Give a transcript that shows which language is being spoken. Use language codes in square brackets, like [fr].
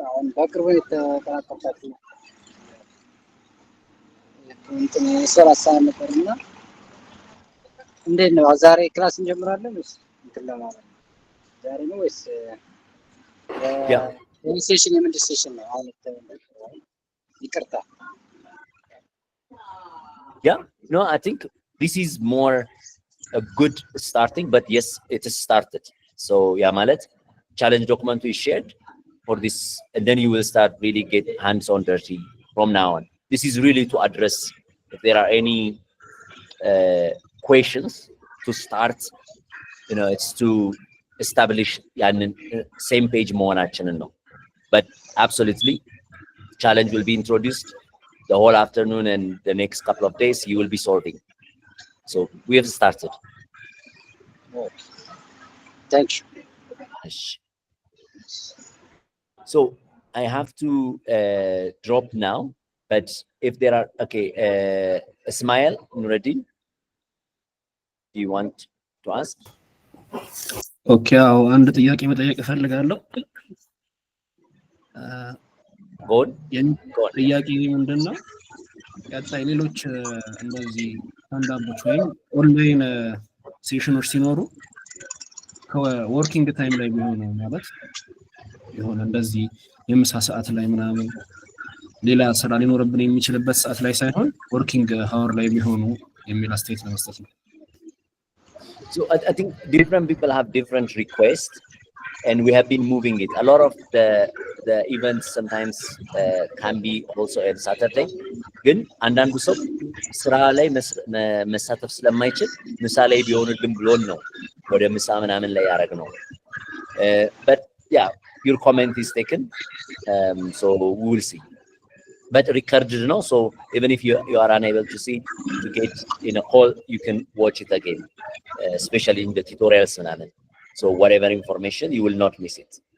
[am] አሁን በቅርቡ የተቀላቀልኳችሁ እንትን የስራ ሰዓት ነበርና እንዴት ነው ዛሬ ክላስ እንጀምራለን ወይስ እንትን ለማለት ነው? ዛሬ ነው ወይስ ሴሽን የምንድን ሴሽን ነው? አሁን ይቅርታ። [en] Yeah, no, I think this is more a good starting, but yes, it is started. So yeah, Malet, challenge document is shared for this, and then you will start really get hands-on dirty from now on. This is really to address if there are any questions to start. You know, it's to establish same page more action and no. But absolutely, challenge will be introduced the whole afternoon and the next couple of days. You will be sorting. So we have started. Thank you. So I have to drop now, but if there are, okay, Ismail, Nuruddin, do you want to ask? [am] Okay, አንድ ጥያቄ መጠየቅ እፈልጋለሁ። [en] Go on. [am] ጥያቄ ምንድነው? ቀጣይ ሌሎች እንደዚህ ስታንዳፖች ወይም ኦንላይን ሴሽኖች ሲኖሩ ከወርኪንግ ታይም ላይ ቢሆኑ ማለት የሆነ እንደዚህ የምሳ ሰዓት ላይ ምናምን ሌላ ስራ ሊኖርብን የሚችልበት ሰዓት ላይ ሳይሆን ወርኪንግ ሃወር ላይ ቢሆኑ የሚል አስተያየት ለመስጠት ነው። [en] So I think different people have different requests, and we have been moving it. A lot of the events sometimes can be also on Saturday. [am] ግን አንዳንዱ ሰው ስራ ላይ መሳተፍ ስለማይችል ምሳ ላይ ቢሆንልን ብሎን ነው ወደ ምሳ ምናምን ላይ ያደረግነው። [en] But yeah, your comment is taken, so we will see. But recorded, no? So even if you are unable to see, to get in a call, you can watch it again, especially in the tutorials. So whatever information, you will not miss it.